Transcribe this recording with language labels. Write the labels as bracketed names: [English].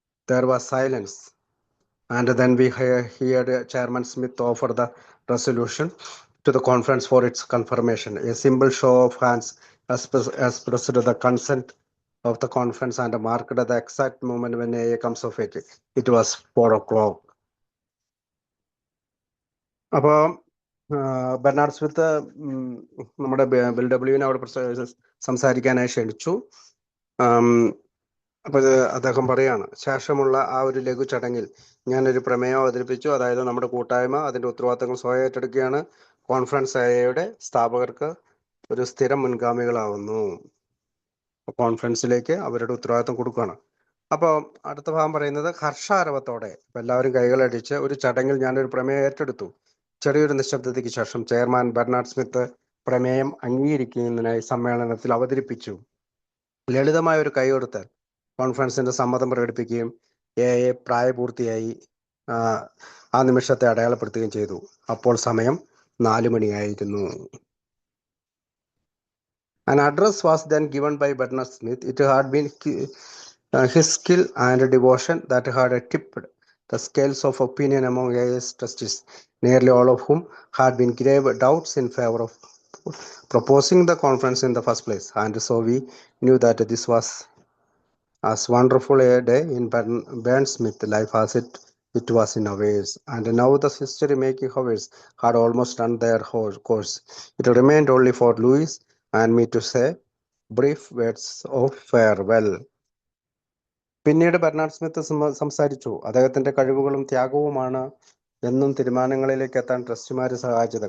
[English] There was silence, and then we heard Chairman Smith offer the resolution to the conference for its confirmation. A simple show of hands expressed the consent of the conference and marked the exact moment when AA comes of age. It was 4 o'clock. [Malayalam] അപ്പോൾ Bernard Smith നമ്മുടെ bill ഡബ്ല്യുവിനെ അവിടെ സംസാരിക്കാനായി ക്ഷണിച്ചു. അപ്പോൾ അദ്ദേഹം പറയാണ്, ശേഷമുള്ള ആ ഒരു ലഘു ചടങ്ങിൽ ഞാനൊരു പ്രമേയം അവതരിപ്പിച്ചു. അതായത് നമ്മുടെ കൂട്ടായ്മ അതിന്റെ ഉത്തരവാദിത്തങ്ങൾ സ്വയം ഏറ്റെടുക്കുകയാണ്. കോൺഫറൻസ് എയുടെ സ്ഥാപകർക്ക് ഒരു സ്ഥിരം മുൻഗാമികളാവുന്നു. കോൺഫറൻസിലേക്ക് അവരുടെ ഉത്തരവാദിത്തം കൊടുക്കുകയാണ്. അപ്പോൾ അടുത്ത ഭാഗം പറയുന്നത് ഹർഷാരവത്തോടെ എല്ലാവരും കൈകളടിച്ച് ഒരു ചടങ്ങിൽ ഞാനൊരു പ്രമേയം ഏറ്റെടുത്തു. ചെറിയൊരു നിശബ്ദതയ്ക്ക് ശേഷം ചെയർമാൻ ബെർണാഡ് സ്മിത്ത് പ്രമേയം അംഗീകരിക്കുന്നതിനായി സമ്മേളനത്തിൽ അവതരിപ്പിച്ചു. ലളിതമായ ഒരു കൈകൊടുത്താൽ കോൺഫറൻസിന്റെ സമ്മതം പ്രകടിപ്പിക്കുകയും പ്രായപൂർത്തിയായി ആ നിമിഷത്തെ അടയാളപ്പെടുത്തുകയും ചെയ്തു. അപ്പോൾ സമയം 4 മണിയായിരുന്നു. [English] An address was then given by Bernard Smith. It had been his skill and devotion that had tipped the scales of opinion among AI's trustees, nearly all of whom had been grave doubts in favor of proposing the conference in the first place. And so we knew that this was as wonderful a day in Bern Smith life as it was in ours. And now the history-making hours had almost run their course. It remained only for Louis and me to say brief words of farewell. [Malayalam] പിന്നീട് Bernard Smith സംസാരിച്ചു. അദ്ദേഹത്തിന്റെ കഴിവുകളും ത്യാഗവുമാണ് എന്നും തീരുമാനങ്ങളിലേക്ക് എത്താൻ ട്രസ്റ്റിമാരെ സഹായിച്ചത്.